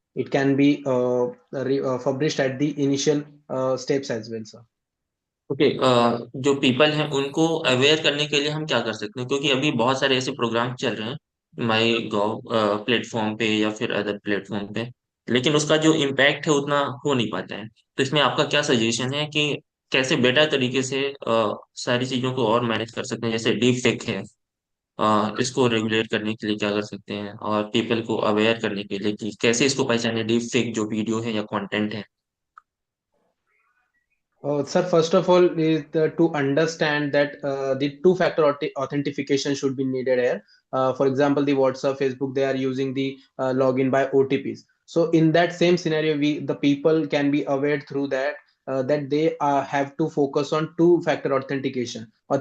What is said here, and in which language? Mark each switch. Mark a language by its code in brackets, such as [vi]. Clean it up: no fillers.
[en] It can be published at the initial steps as well, sir. [hi] Okay, जो people हैं उनको aware करने के लिए हम क्या कर सकते हैं? क्योंकि अभी बहुत सारे ऐसे प्रोग्राम चल रहे हैं माई गॉव प्लेटफॉर्म पे या फिर अदर प्लेटफॉर्म पे, लेकिन उसका जो इम्पैक्ट है उतना हो नहीं पाता है। तो इसमें आपका क्या सजेशन है कि कैसे बेटर तरीके से सारी चीजों को और मैनेज कर सकते हैं? जैसे डीप फेक है, इसको रेगुलेट करने के लिए क्या कर सकते हैं, और पीपल को अवेयर करने के लिए कि कैसे इसको पहचाने, डीप फेक जो वीडियो है या कंटेंट है? [en] Sir, first of all, is to understand that the two-factor authentication should be needed here. For example, the WhatsApp, Facebook, they are using the login by OTPs. So in that same scenario, the people can be aware through that that they have to focus on two-factor authentication.